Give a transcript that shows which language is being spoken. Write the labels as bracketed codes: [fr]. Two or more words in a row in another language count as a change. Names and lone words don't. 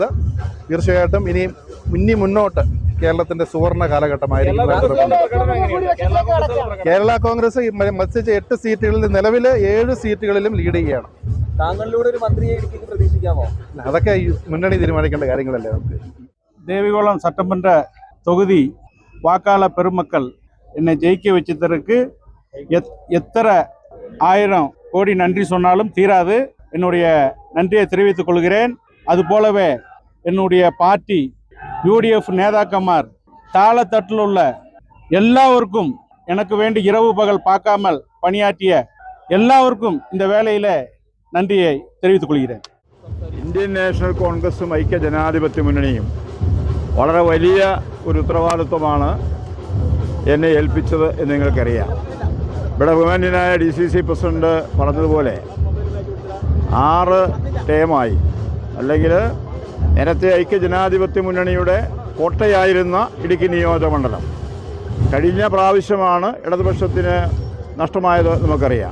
[ml] തീർച്ചയായിട്ടും ഇനി മുന്നോട്ട് കേരളത്തിൻ്റെ സുവർണ കാലഘട്ടമായിരിക്കും. കേരള കോൺഗ്രസ് മത്സരിച്ച 8 സീറ്റുകളിൽ നിലവിൽ 7 സീറ്റുകളിലും ലീഡ് ചെയ്യുകയാണ്. താങ്കളിലൂടെ ഒരു മന്ത്രിയെ പ്രതീക്ഷിക്കാമോ? അതൊക്കെ മുന്നണി തീരുമാനിക്കേണ്ട കാര്യങ്ങളല്ലേ. നമുക്ക് [ta] தேவிகுளம் சட்டமன்ற தொகுதி வாக்காளர் பெருமக்கள் என்னை ஜெயிக்க வச்சதற்கு எத்தனை 1000 கோடி நன்றி சொன்னாலும் தீராது. என்னுடைய நன்றியை தெரிவித்துக் கொள்கிறேன். அதுபோலவே என்னுடைய பார்ட்டி UDF நேதாக்கமார் தாளத்தட்டில் உள்ள எல்லாருக்கும் எனக்கு வேண்டி இரவு பகல் பார்க்காமல் பணியாற்றிய எல்லாருக்கும் இந்த வேளையில் നന്ദിയെ தெரிவித்துக் കൊള്ളുகிறேன். [ml] ഇന്ത്യൻ നാഷണൽ കോൺഗ്രസും ഐക്യ ജനാധിപത്യ മുന്നണിയും വളരെ വലിയ ഒരു ഉത്തരവാദിത്വമാണ് എന്നെ ഏൽപ്പിച്ചത് എന്ന് നിങ്ങൾക്കറിയാം. ഇവിടെ ബഹുമാന്യനായ DCC പ്രസിഡന്റ് പറഞ്ഞതുപോലെ 6 ടേമായി അല്ലെങ്കിൽ നേരത്തെ ഐക്യ ജനാധിപത്യ മുന്നണിയുടെ കോട്ടയായിരുന്ന ഇടുക്കി നിയോജകമണ്ഡലം കഴിഞ്ഞ പ്രാവശ്യമാണ് ഇടതുപക്ഷത്തിന് നഷ്ടമായത് നമുക്കറിയാം.